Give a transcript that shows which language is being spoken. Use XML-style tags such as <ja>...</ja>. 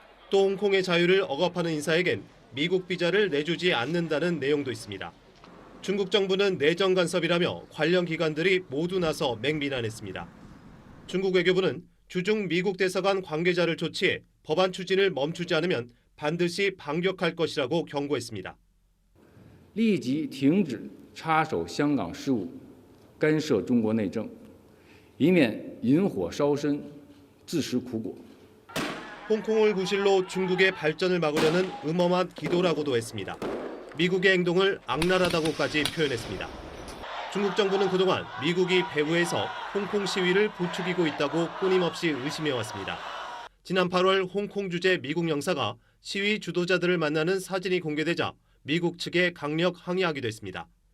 <ko>또 홍콩의 자유를 억압하는 인사에겐 미국 비자를 내주지 않는다는 내용도 있습니다. 중국 정부는 내정 간섭이라며 관련 기관들이 모두 나서 맹비난했습니다. 중국 외교부는 주중 미국 대사관 관계자를 조치해 법안 추진을 멈추지 않으면 반드시 반격할 것이라고 경고했습니다.</ko> <zh>立即停止插手香港事务，干涉中国内政，以免引火烧身，自食苦果。</zh> <ko>홍콩을 구실로 중국의 발전을 막으려는 음험한 기도라고도 했습니다. 미국의 행동을 악랄하다고까지 표현했습니다. 중국 정부는 그동안 미국이 배후에서 홍콩 시위를 부추기고 있다고 끊임없이 의심해왔습니다. 지난 8월 홍콩 주재 미국 영사가 시위 주도자들을 만나는 사진이 공개되자 미국 측에 강력 항의하기도 했습니다.</ko>